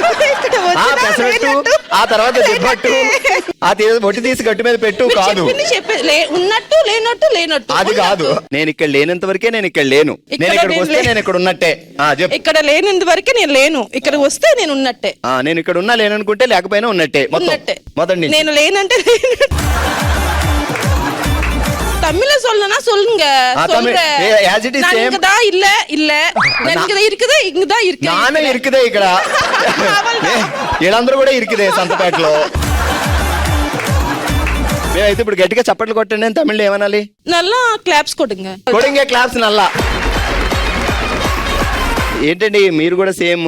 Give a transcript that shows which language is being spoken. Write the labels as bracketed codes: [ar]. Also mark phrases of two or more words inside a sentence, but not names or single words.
[te] ఆ తర్వాత చెప్పట్టు, ఒట్టి తీసి గట్టు మీద పెట్టు కాదు. ఉన్నట్టు లేనట్టు అది కాదు. నేను ఇక్కడ లేనంత వరకే నేను ఇక్కడ లేను. నేను ఇక్కడికి వస్తే నేను ఇక్కడ ఉన్నట్టే. ఇక్కడ లేనంత వరకే నేను లేను, ఇక్కడ వస్తే నేను ఉన్నట్టే. నేను ఇక్కడ ఉన్నా లేననుకుంటే లేకపోయినా ఉన్నట్టే. మొదటి నేను లేనంటే [ta] தமிழ்ல சொல்லனா சொல்லுங்க. சொல்றேன் [en] as it is same. [ta] இங்கதா இல்ல இங்கதா இருக்குது, இங்கதா இருக்கு. நானே இருக்குதே [te] ఇక్కడ. వీళ్ళందరూ కూడా ఇరుకుదే సంతపేటలో. మేమైతే ఇప్పుడు గట్టిగా చప్పట్లు కొట్టండి అని తమిళ్లో ఏమనాలి? [ta] நல்லா க்ளாப்ஸ் கொடுங்க. கொடுங்கே க்ளாப்ஸ் நல்லா. [te] ఏంటండి మీరు కూడా సేమ్?